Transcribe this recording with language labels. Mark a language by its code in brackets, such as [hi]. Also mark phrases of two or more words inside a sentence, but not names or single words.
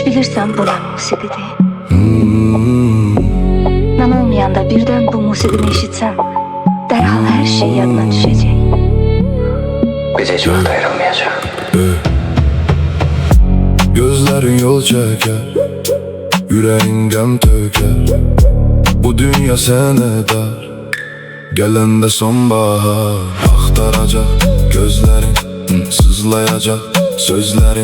[az] bilirsən bu nə musiqidir? Mən olmayanda birdən bu musiqini eşitsən, dərhal hər şey yadına düşəcək. Biz heç vaxt ayrılmayacaq. [tr] Gözlerin yol çeker, yüreğin gem töker. Bu dünya sene dar, gelende sonbahar. Aktaracak gözlerin, sızlayacak sözlerin.